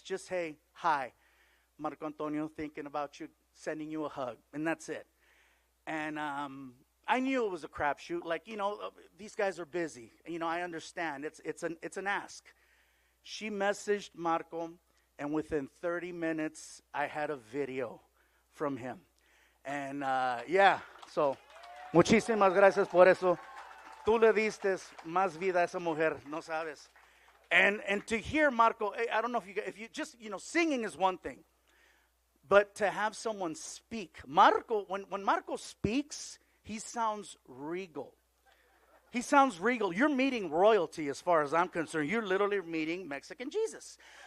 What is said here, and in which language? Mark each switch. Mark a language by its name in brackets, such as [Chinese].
[English] Just, hey, hi, Marco Antonio, thinking about you, sending you a hug, and that's it. And I knew it was a crapshoot. These guys are busy. I understand. It's an ask. She messaged Marco, and within 30 minutes, I had a video from him. And so, [Spanish] muchísimas gracias por eso. Tú le diste más vida a esa mujer, no sabes. [English] And to hear Marco, I don't know if you just, singing is one thing. But to have someone speak. Marco, when Marco speaks, he sounds regal. He sounds regal. You're meeting royalty as far as I'm concerned. You're literally meeting Mexican Jesus.